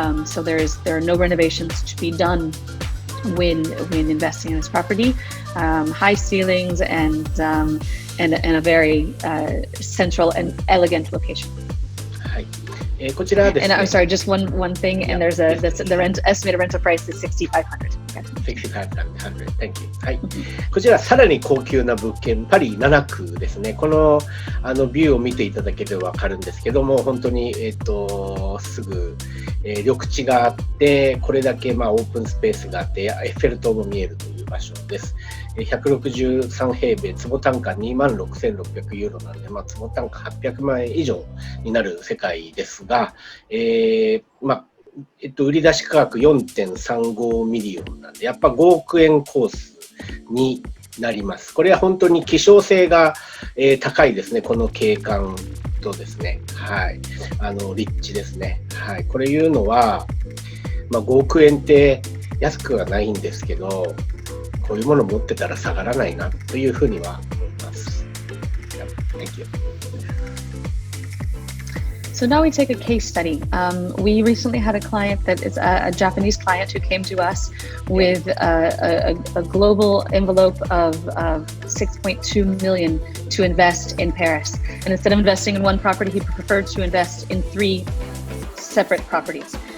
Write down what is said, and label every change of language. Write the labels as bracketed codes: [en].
[en] So there are no renovations to be done when investing in this property. High ceilings and a very central and elegant location. [ja] こちらですね。 [en] And I'm sorry, just one thing. And there's the estimated rental price is 6,500. $6,500. Thank you. はい。 [ja] こちらさらに高級な物件、パリ7区ですね。このビューを見ていただければわかるんですけども、本当にすぐ、緑地があって、これだけオープンスペースがあって、エッフェル塔も見えるという場所です。 163平米、坪単価26,600ユーロなんで、坪単価800万円以上になる世界ですが、売り出し価格 4.35 ミリオンなんで、やっぱ5億円コースになります。これは本当に希少性が、高いですね。この景観とですね、はい、立地ですね。はい、これいうのは、5億円って安くはないんですけど、こういうもの持ってたら下がらないなというふうには思います。 [en] Thank you. So now we take a case study. We recently had a client that is a Japanese client who came to us with a global envelope of 6.2 million to invest in Paris. And instead of investing in one property, he preferred to invest in 3 separate properties.